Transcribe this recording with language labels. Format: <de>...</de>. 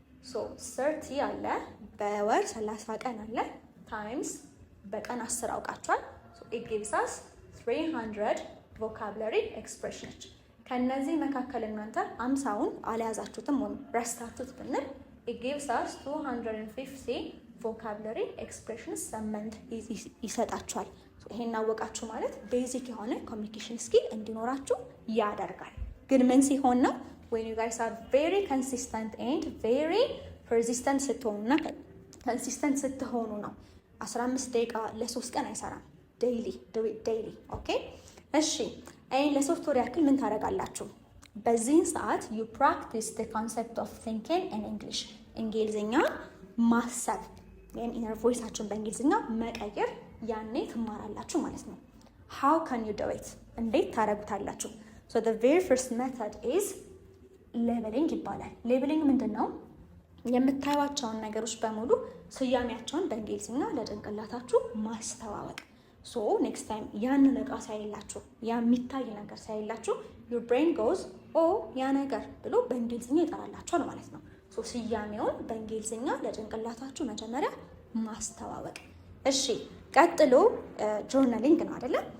<am>ሶ 30 አለ በወር 30 ቀን አለ ታይምስ በቀን 10 አውቃችኋል። ሶ</am> <en>it gives us 300 vocabulary expressions።</en> <am>ከነዚህ መካከል እናንተ 50ውን አልያዛችሁትም ወይም ረስታችሁት ብንል</am> <en>it gives us 250 vocabulary expressions</en> <am>ሰመንት ይሰጣችኋል። ይሄን አወቃችሁ ማለት ቤዚክ የሆነ ኮሚኒኬሽን ስኪል እንዲኖራችሁ ያደርጋል። ግን ምን ሲሆን ነው?</am> <en>when you guys are very consistent and very persistent ስትሆኑና consistent ስትሆኑ ነው።</en> <am>15 ደቂቃ ለ3 ቀን አይሰራም።</am> <en>daily do it daily okay።</en> <am>እሺ ለ3 ወር ያክል ምን ታደርጋላችሁ? በዚህ ሰዓት</am> <en>you practice the concept of thinking in English</en> <am>እንግሊዝኛ ማሰብ ወይም ኢነር ቮይሳችሁን በእንግሊዝኛ መቀየር ያኔ ትማራላችሁ ማለት ነው።</am> <en>how can you do it?</en> <am>እንዴት ታረጉታላችሁ?</am> <en>so the very first method is labeling</en> <am>ይባላል።</am> <en>labeling</en> <am>ምንድነው? የምታዩዋቸውን ነገሮች በሙሉ ስያሜያቸውን በእንግሊዝኛ ለጭንቅላታችሁ ማስተዋወቅ። so next time ያንን እቃ ሳይላችሁ ያ የሚታይ ነገር ሳይላችሁ</am> <en>your brain goes oh</en> <am>ያ ነገር ብሎ በእንግሊዝኛ ይጠራላችኋል ማለት ነው። so ስያሜውን በእንግሊዝኛ ለጭንቅላታችሁ መጀመሪያ ማስተዋወቅ። እሺ ቀጥሎ ጆርናሊንግ ነው አይደለ?</am>